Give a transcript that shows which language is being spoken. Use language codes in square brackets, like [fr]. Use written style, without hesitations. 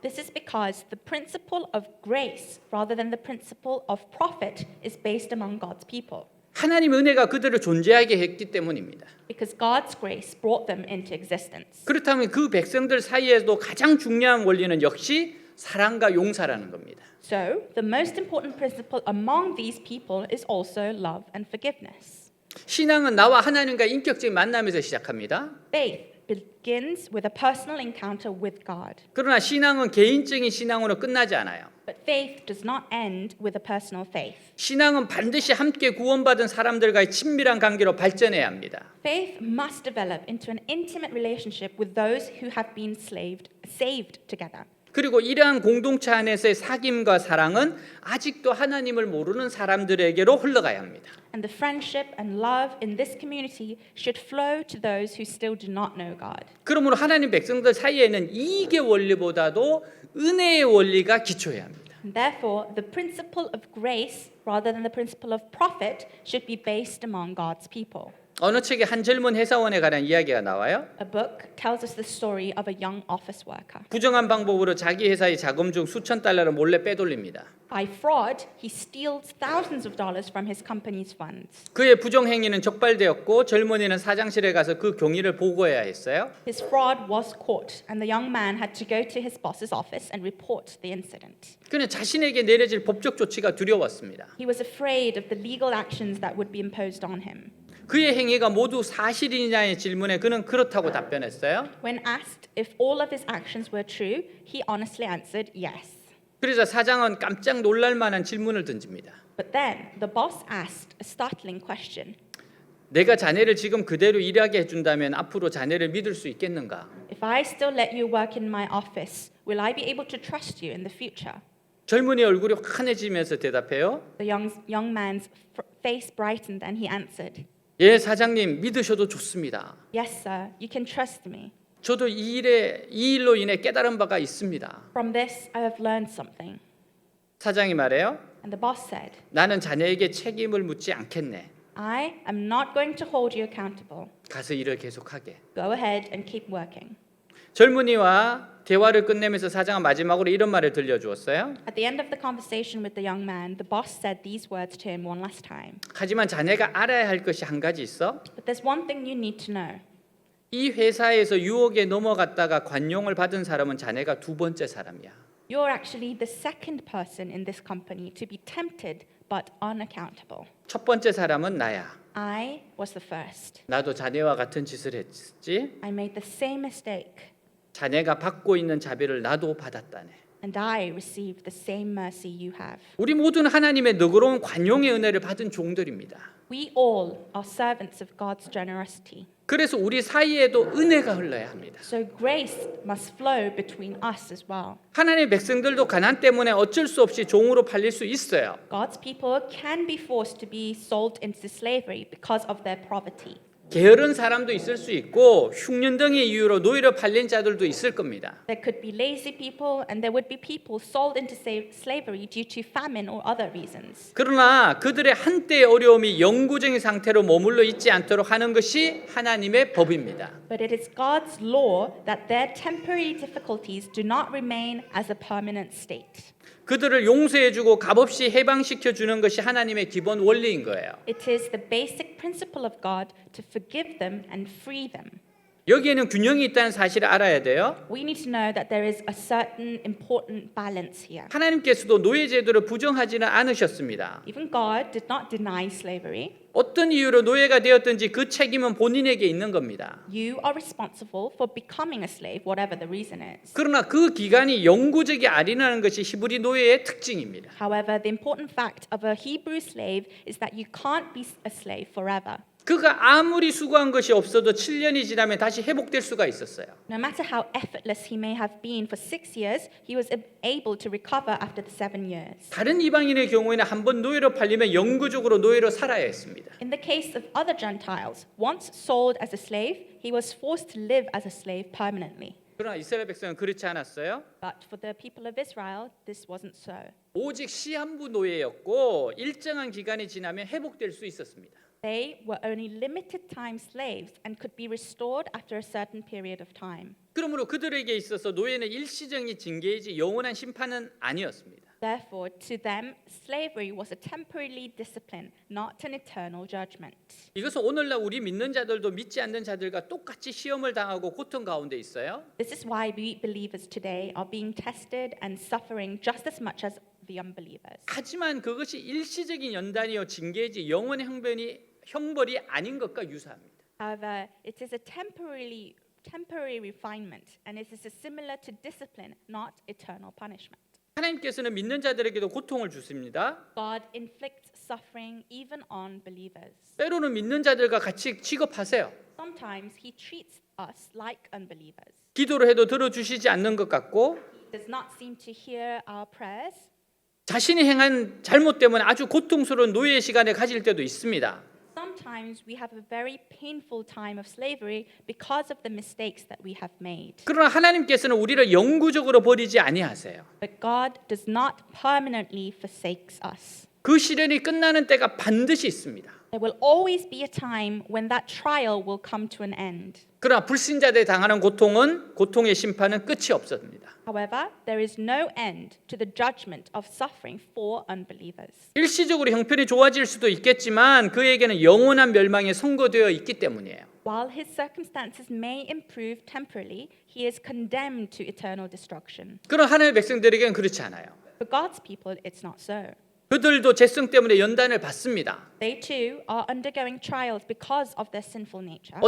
[en] This is because the principle of grace rather than the principle of profit is based among God's people. [ko] 하나님 은혜가 그들을 존재하게 했기 때문입니다. [en] Because God's grace brought them into existence. [ko] 그렇다면 그 백성들 사이에도 가장 중요한 원리는 역시 사랑과 용서라는 겁니다. [en] So, the most important principle among these people is also love and forgiveness. [ko] 신앙은 나와 하나님과 인격적인 만남에서 시작합니다. [en] Faith begins with a personal encounter with God. [ko] 그러나 신앙은 개인적인 신앙으로 끝나지 않아요. [en] But faith does not end with a personal faith. [ko] 신앙은 반드시 함께 구원받은 사람들과의 친밀한 관계로 발전해야 합니다. [en] Faith must develop into an intimate relationship with those who have been saved together. [ko] 그리고 이러한 공동체 안에서의 사귐과 사랑은 아직도 하나님을 모르는 사람들에게로 흘러가야 합니다. [en] And the friendship and love in this community should flow to those who still do not know God. [ko] 그러므로 하나님 백성들 사이에는 이익의 원리보다도 은혜의 원리가 기초해야 합니다. [en] And therefore, the principle of grace rather than the principle of profit should be based among God's people. [ko] 어느 책에 한 젊은 회사원에 관한 이야기가 나와요. [en] A book tells us the story of a young office worker. [ko] 부정한 방법으로 자기 회사의 자금 중 수천 달러를 몰래 빼돌립니다. [en] By fraud, he steals thousands of dollars from his company's funds. [ko] 그의 부정 행위는 적발되었고 젊은이는 사장실에 가서 그 경위를 보고해야 했어요. [en] His fraud was caught, and the young man had to go to his boss's office and report the incident. [ko] 그는 자신에게 내려질 법적 조치가 두려웠습니다. [en] He was afraid of the legal actions that would be imposed on him. [ko] 그의 행위가 모두 사실이냐의 질문에 그는 그렇다고 답변했어요. [en] When asked if all of his actions were true, he honestly answered yes. [ko] 그래서 사장은 깜짝 놀랄 만한 질문을 던집니다. [en] But then the boss asked a startling question. [ko] 내가 자네를 지금 그대로 일하게 해준다면 앞으로 자네를 믿을 수 있겠는가? [en] If I still let you work in my office, will I be able to trust you in the future? [ko] 젊은이 얼굴이 환해지면서 대답해요. [en] The young man's face brightened and he answered, [ko] 예, 사장님 믿으셔도 좋습니다. [en] Yes, sir, you can trust me. [ko] 저도 이 일로 인해 깨달은 바가 있습니다. [en] From this, I have learned something. [ko] 사장이 말해요. [en] And the boss said, [ko] 나는 자네에게 책임을 묻지 않겠네. [en] I am not going to hold you accountable. [ko] 가서 일을 계속하게. [en] Go ahead and keep working. [ko] 젊은이와 대화를 끝내면서 사장은 마지막으로 이런 말을 들려주었어요. [en] At the end of the conversation with the young man, the boss said these words to him one last time. [ko] 하지만 자네가 알아야 할 것이 한 가지 있어. [en] But there's one thing you need to know. [ko] 이 회사에서 유혹에 넘어갔다가 관용을 받은 사람은 자네가 두 번째 사람이야. [en] You're actually the second person in this company to be tempted but unaccountable. [ko] 첫 번째 사람은 나야. [en] I was the first. [ko] 나도 자네와 같은 짓을 했지. [en] I made the same mistake, [ko] 자네가 받고 있는 자비를 나도 받았다네. [en] and I received the same mercy you have. [ko] 우리 모두는 하나님의 너그러운 관용의 은혜를 받은 종들입니다. [en] We all are servants of God's generosity. [ko] 그래서 우리 사이에도 은혜가 흘러야 합니다. [en] So grace must flow between us as well. [ko] 하나님의 백성들도 가난 때문에 어쩔 수 없이 종으로 팔릴 수 있어요. [en] God's people can be forced to be sold into slavery because of their poverty. [ko] 게으른 사람도 있을 수 있고 흉년 등의 이유로 노예로 팔린 자들도 있을 겁니다. [en] There could be lazy people and there would be people sold into slavery due to famine or other reasons. [ko] 그러나 그들의 한때의 어려움이 영구적인 상태로 머물러 있지 않도록 하는 것이 하나님의 법입니다. [en] But it is God's law that their temporary difficulties do not remain as a permanent state. [ko] 그들을 용서해주고 값없이 해방시켜주는 것이 하나님의 기본 원리인 거예요. [en] It is the basic principle of God to forgive them and free them. [ko] 여기에는 균형이 있다는 사실을 알아야 돼요. [en] We need to know that there is a certain important balance here. [ko] 하나님께서도 노예 제도를 부정하지는 않으셨습니다. [en] Even God did not deny slavery. [ko] 어떤 이유로 노예가 되었든지 그 책임은 본인에게 있는 겁니다. [en] You are responsible for becoming a slave, whatever the reason is. [ko] 그러나 그 기간이 영구적이 아니라는 것이 히브리 노예의 특징입니다. [en] However, the important fact of a Hebrew slave is that you can't be a slave forever. [ko] 그가 아무리 수고한 것이 없어도 7년이 지나면 다시 회복될 수가 있었어요. [en] No matter how effortless he may have been for 6 years, he was able to recover after the 7 years. [ko] 다른 이방인의 경우에는 한번 노예로 팔리면 영구적으로 노예로 살아야 했습니다. [en] In the case of other Gentiles, once sold as a slave, he was forced to live as a slave permanently. [ko] 그러나 이스라엘 백성은 그렇지 않았어요. [en] But for the people of Israel, this wasn't so. [ko] 오직 시한부 노예였고 일정한 기간이 지나면 회복될 수 있었습니다. [en] They were only limited time slaves and could be restored after a certain period of time. [ko] 그러므로 그들에게 있어서 노예는 일시적인 징계이지 영원한 심판은 아니었습니다. [en] Therefore, to them, slavery was a temporary discipline, not an eternal judgment. [ko] 이것은 오늘날 우리 믿는 자들도 믿지 않는 자들과 똑같이 시험을 당하고 고통 가운데 있어요. [en] This is why we believers today are being tested and suffering just as much as the unbelievers. [ko] 하지만 그것이 일시적인 연단이요 징계이지 영원의 형벌이 아닌 것과 유사합니다. [en] However, it is a temporary refinement, and it is similar to discipline, not eternal punishment. [ko] 하나님께서는 믿는 자들에게도 고통을 주십니다. [en] God inflicts suffering even on believers. [ko] 때로는 믿는 자들과 같이 취급하세요. [en] Sometimes he treats us like unbelievers. [ko] 기도를 해도 들어주시지 않는 것 같고 [en] Does not seem to hear our prayers. [ko] 자신이 행한 잘못 때문에 아주 고통스러운 노예의 시간을 가질 때도 있습니다. [en] Sometimes we have a very painful time of slavery because of the mistakes that we have made. [ko] 그러나 하나님께서는 우리를 영구적으로 버리지 아니하세요. [en] But God does not permanently forsake us. [ko] 그 시련이 끝나는 때가 반드시 있습니다. [en] There will always be a time when that trial will come to an end. [ko] 그러나 불신자들이 당하는 고통의 심판은 끝이 없습니다. [en] However, there is no end to the judgment of suffering for unbelievers. [ko] 일시적으로 형편이 좋아질 수도 있겠지만 그에게는 영원한 멸망이 선고되어 있기 때문이에요. [en] While his circumstances may improve temporarily, he is condemned to eternal destruction. [ko] 그러나 하나님의 백성들에게는 그렇지 않아요. [en] For God's people, it's not so. [ko] 그들도 죄성 때문에 연단을 받습니다. [en] They too are undergoing trials because of their sinful nature.